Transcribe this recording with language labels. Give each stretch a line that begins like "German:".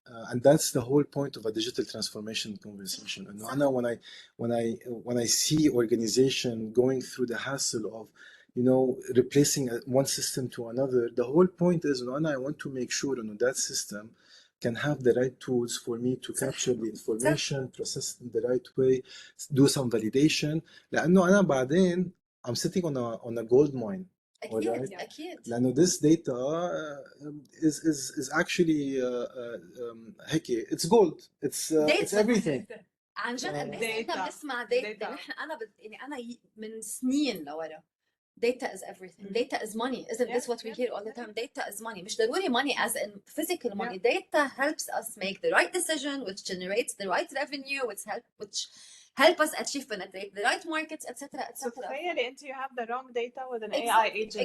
English: And that's the whole point of a digital transformation conversation.
Arabic: إنه أنا
English: when I see organization going through the hassle of, replacing one system to another, the whole point is إنه I want to make sure that system can have the right tools for me to capture the information, process it in the right way, do some validation.
Arabic: لأنه أنا بعدين
English: I'm sitting on a gold mine.
Arabic: أكيد. أكيد. لأنه
English: this data is actually هيك it's gold. It's everything.
Arabic: عن جد قد ايه احنا بنسمع داتا. نحن أنا من سنين لورا.
English: Data is everything. Data is money. Isn't this what we hear all the time? Data is money.
Arabic: مش ضروري
English: money as in physical money. Data helps us make the right decision, which generates the right revenue, which help us achieve penetrate the right markets, etc. etc. So
Arabic: تخيلي انت
English: you have the wrong data with an AI agent.